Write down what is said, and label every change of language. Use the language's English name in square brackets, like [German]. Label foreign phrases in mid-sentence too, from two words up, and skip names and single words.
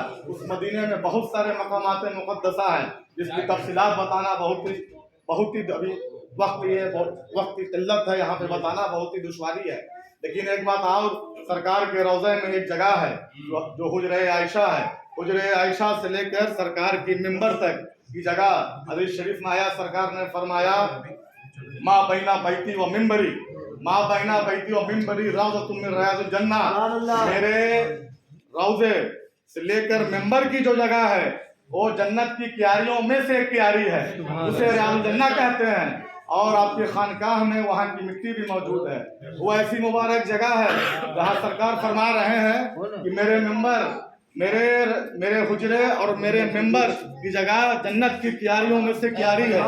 [Urdu] اس مدینے میں بہت سارے مقامات مقدسہ ہیں جس کی تفصیلات بتانا بہت ہی ابھی وقت کی قلت ہے. یہاں پہ بتانا بہت ہی دشواری ہے. لیکن ایک بات اور، سرکار کے روضے میں ایک جگہ ہے جو حجرہ عائشہ ہے. حجرہ عائشہ سے لے کر سرکار کی ممبر تک کی جگہ حدیث شریف میں آیا، سرکار نے فرمایا [Arabic] ما بین بیتی و منبری، ما بین بیتی و منبری روضۃ من ریاض الجنہ. [Urdu] میرے روضے سے لے کر ممبر کی جو جگہ ہے وہ جنت کی کیاریوں میں سے ایک کیاری ہے، اسے ریاض الجنہ کہتے ہیں. اور آپ کی خانقاہ میں وہاں کی مٹی بھی موجود ہے. وہ ایسی مبارک جگہ ہے جہاں سرکار فرما رہے ہیں کہ میرے ممبر، میرے حجرے اور میرے ممبر کی جگہ جنت کی کیاریوں میں سے کیاری ہے.